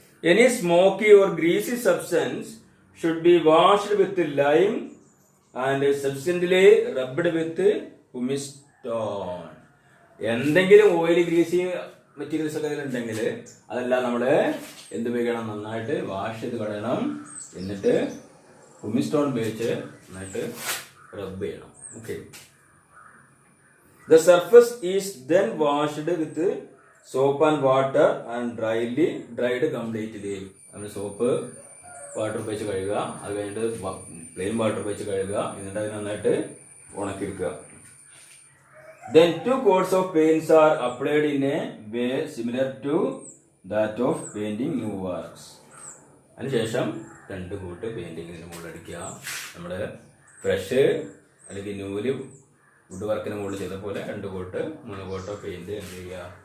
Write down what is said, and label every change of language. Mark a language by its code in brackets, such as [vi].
[en] Any smoky or greasy substance should be washed with lime and substantially rubbed with pumice stone. [ml] എന്തെങ്കിലും oily greasy materials ഒക്കെ ഉണ്ടെങ്കിൽ അതെല്ലാം നമ്മൾ എന്ത് ഉപയോഗിക്കണം, നന്നായിട്ട് വാഷ് ചെയ്ത് കളയണം. എന്നിട്ട് പുമിസ്റ്റോൺ ഉപയോഗിച്ച് നന്നായിട്ട് റബ്ബ് ചെയ്യണം. Okay. [en] The surface is then washed with soap and water and dried completely. [ml] നമ്മൾ സോപ്പ് വാട്ടർ ഉപയോഗിച്ച് കഴുകുക, അത് കഴിഞ്ഞിട്ട് പ്ലെയിൻ വാട്ടർ ഉപയോഗിച്ച് കഴുകുക, എന്നിട്ട് അത് നന്നായിട്ട് ഉണക്കിയെടുക്കുക. [en] Then 2 coats of paints are applied in a way similar to that of painting new works. [ml] അതിനുശേഷം 2 കോട്ട് പെയിന്റിങ് ഇതിന് മുകളിൽ അടിക്കുക. നമ്മുടെ ബ്രഷ് അല്ലെങ്കിൽ നൂല് വുഡ് വർക്കിന് മുകളിൽ ചെയ്ത പോലെ 2 കോട്ട് 3 കോട്ടോ പെയിന്റ് എന്ത് ചെയ്യുക.